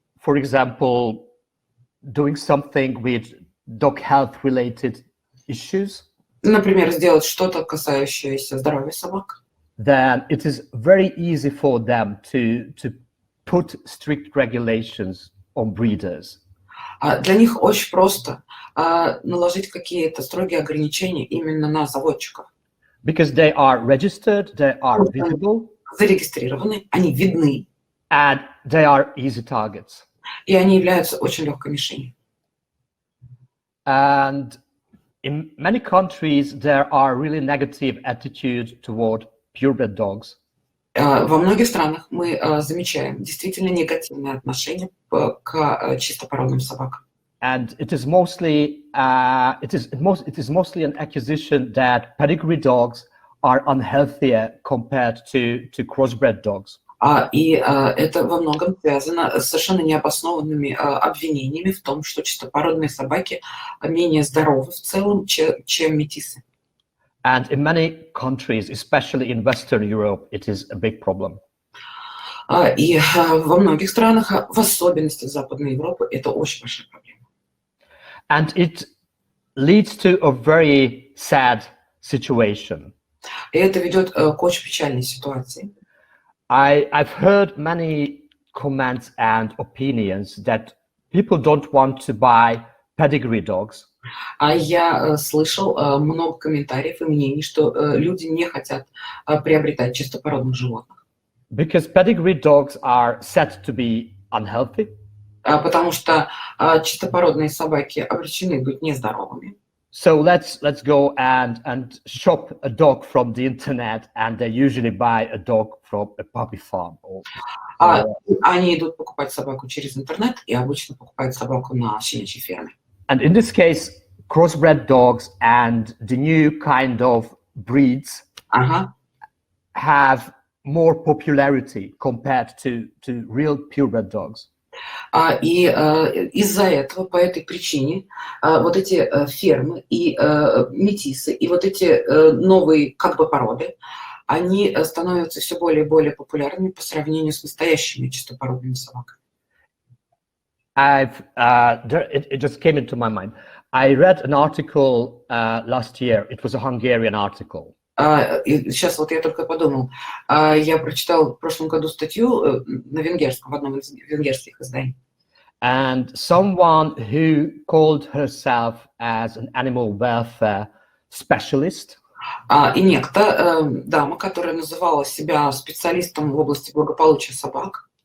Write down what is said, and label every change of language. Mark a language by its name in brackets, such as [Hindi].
[English] for example, doing something with dog health related issues, [Russian] например, сделать что-то, касающееся здоровья собак, [English] then it is very easy for them to put strict regulations on breeders. [Russian] Для них очень просто наложить какие-то строгие ограничения именно на заводчиков. [English] Because they are registered, they are visible, [Russian] зарегистрированы, они видны, [English] and they are easy targets. [Russian] И они являются очень легкой мишенью. [English] And in many countries, there are really negative attitudes toward purebred dogs. [Russian] Во многих странах мы замечаем действительно негативное отношение к чистопородным собакам. [English] And it is mostly an accusation that pedigree dogs are unhealthier compared to crossbred dogs. [Russian] И это во многом связано с совершенно необоснованными обвинениями в том, что чистопородные собаки менее здоровы в целом, чем метисы. [English] And in many countries, especially in Western Europe, it is a big problem. [Russian] И во многих странах, в особенности в Западной Европе, это очень большая проблема. [English] And it leads to a very sad situation. [Russian] И это ведет к очень печальной ситуации. [English] I've heard many comments and opinions that people don't want to buy pedigree dogs. [Russian] Я слышал много комментариев и мнений, что люди не хотят приобретать чистопородных животных. [English] Because pedigree dogs are said to be unhealthy. [Russian] Потому что чистопородные собаки обречены быть нездоровыми. [English] So let's go and shop a dog from the internet, and they usually buy a dog from a puppy farm. [Russian] Они идут покупать собаку через интернет и обычно покупают собаку на щенячьей ферме. [English] And in this case, crossbred dogs and the new kind of breeds have more popularity compared to real purebred dogs. [Russian] И из-за этого, по этой причине, вот эти фермы и метисы, и вот эти новые как бы породы, они становятся все более и более популярными по сравнению с настоящими чистопородными собаками. [English] It just came into my mind. I read an article last year. It was a Hungarian article. [Russian] И сейчас вот я только подумал, я прочитал в прошлом году статью на венгерском, в одном из венгерских изданий. [English] and someone who called herself as an animal welfare specialist. [Russian] И некто, дама, которая называла себя специалистом в области благополучия собак.